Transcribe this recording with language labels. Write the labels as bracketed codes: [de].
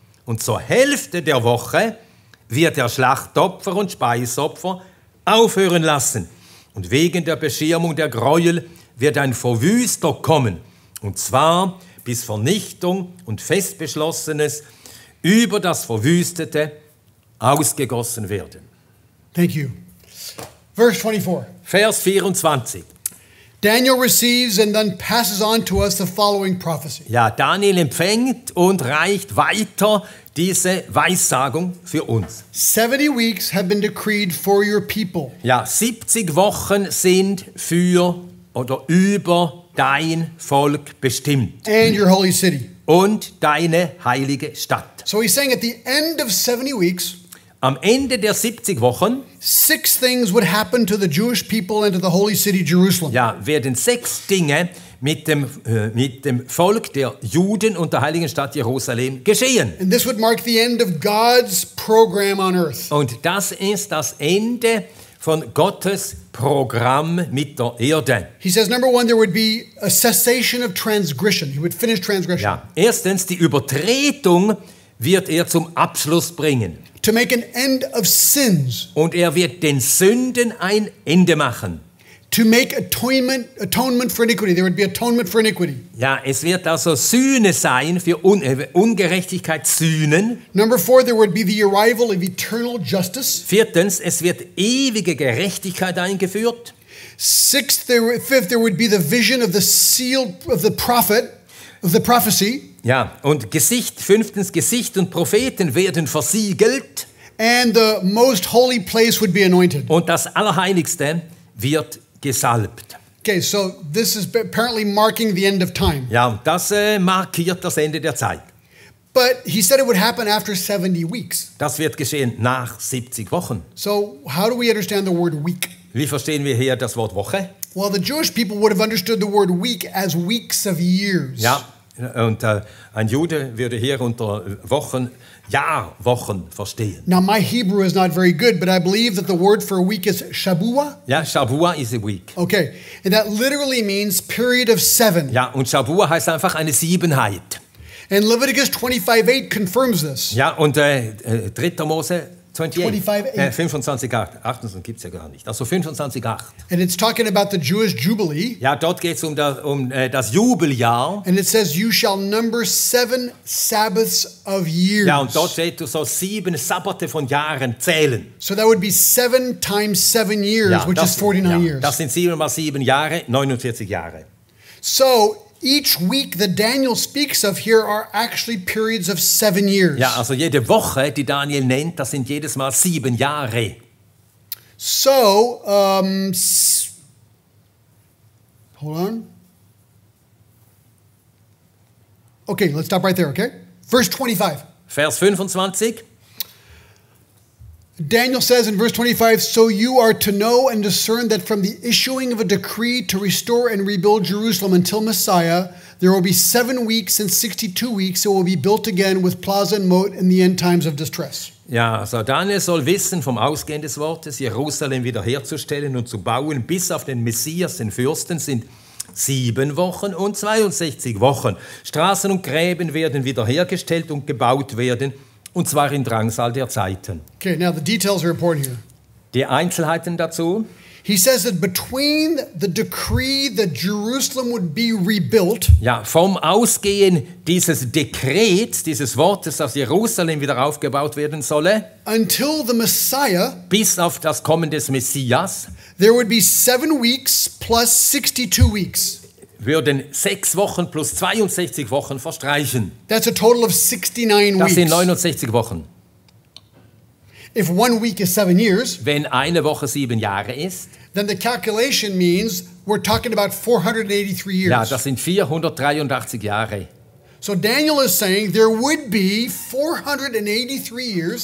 [de] Und zur Hälfte der Woche wird er Schlachtopfer und Speisopfer aufhören lassen. Und wegen der Beschirmung der Gräuel wird ein Verwüster kommen. Und zwar bis Vernichtung und Festbeschlossenes über das Verwüstete ausgegossen werden. [en] Thank you. Verse 24. [de] Vers 24. [en] Daniel receives and then passes on to us the following prophecy. [de] Ja, Daniel empfängt und reicht weiter diese Weissagung für uns. [en] 70 weeks have been decreed for your people. [de] Ja, 70 Wochen sind für oder über dein Volk bestimmt. [en] And your holy city. [de] Und deine heilige Stadt. [en] So he's saying at the end of 70 weeks, [de] am Ende der 70 Wochen [en] 6 things would happen to the Jewish people and to the holy city Jerusalem. [de] Ja, werden 6 Dinge mit dem Volk der Juden und der heiligen Stadt Jerusalem geschehen. [en] And this would mark the end of God's program on earth. [de] Und das ist das Ende von Gottes Programm mit der Erde. [en] He says, number 1, there would be a cessation of transgression. He would finish transgression. [de] Ja, erstens, die Übertretung wird er zum Abschluss bringen. [en] To make an end of sins. [de] Und er wird den Sünden ein Ende machen. [en] To make atonement for iniquity. There would be atonement for iniquity. [de] Ja, es wird also Sühne sein für Ungerechtigkeit, Sühnen. [en] Number 4, there would be the arrival of eternal justice. [de] Viertens, es wird ewige Gerechtigkeit eingeführt. [en] 5th, there would be the vision of the seal of the prophet, of the prophecy. [de] Ja, und fünftens, Gesicht und Propheten werden versiegelt. [en] And the most holy place would be anointed. [de] Und das Allerheiligste wird gesalbt. [en] Okay, so this is apparently marking the end of time. [de] Ja, das markiert das Ende der Zeit. [en] But he said it would happen after 70 weeks. [de] Das wird geschehen nach 70 Wochen. [en] So how do we understand the word week? [de] Wie verstehen wir hier das Wort Woche? [en] Well, the Jewish people would have understood the word week as weeks of years. [de] Ja, und ein Jude würde hier unter Wochen, Jahrwochen verstehen. [en] Now, my Hebrew is not very good, but I believe that the word for a week is Shabua. Ja, Shabua is a week. Okay, and that literally means period of 7. [de] Ja, und Shabua heißt einfach eine Siebenheit. [en] And Leviticus 25:8 confirms this. [de] Ja, und 3. Mose 25:8. 25:8 gibt es ja gar nicht. Also 25:8. [en] And it's talking about the Jewish Jubilee. [de] Ja, dort geht es um das Jubeljahr. [en] And it says, you shall number 7 Sabbaths of years. [de] Ja, und dort steht, du sollst 7 Sabbate von Jahren zählen. [en] So that would be 7 times 7 years, [de] Ja, [en] which is 49 years. [de] Das sind 7 mal 7 Jahre, 49 Jahre. [en] So each week that Daniel speaks of here are actually periods of 7 years. [de] Ja, also jede Woche, die Daniel nennt, das sind jedes Mal 7 Jahre. [en] So, hold on. Okay, let's stop right there, okay? Verse 25. [de] Vers 25. [en] Daniel says in verse 25, so you are to know and discern that from the issuing of a decree to restore and rebuild Jerusalem until Messiah, there will be 7 weeks and 62 weeks it will be built again with plaza and moat in the end times of distress. [de] Ja, also Daniel soll wissen vom Ausgehen des Wortes, Jerusalem wiederherzustellen und zu bauen, bis auf den Messias, den Fürsten, sind 7 Wochen und 62 Wochen. Straßen und Gräben werden wiederhergestellt und gebaut werden, und zwar in Drangsal der Zeiten. [en] Okay, now the details are important here. [de] Die Einzelheiten dazu. [en] He says that between the decree that Jerusalem would be rebuilt, [de] Ja, vom Ausgehen dieses Dekrets, dieses Wortes, dass Jerusalem wieder aufgebaut werden solle, [en] until the Messiah, [de] bis auf das Kommen des Messias, [en] there would be 7 weeks plus 62 weeks. [de] würden 6 Wochen plus 62 Wochen verstreichen. [en] That's a total of 69 [de] Das sind 69 Wochen. [en] If 1 week is 7 years, [de] Wenn eine Woche 7 Jahre ist, [en] then the calculation means we're talking about 483 years. [de] ja, das sind 483 Jahre. [en] So Daniel is saying there would be 483 years.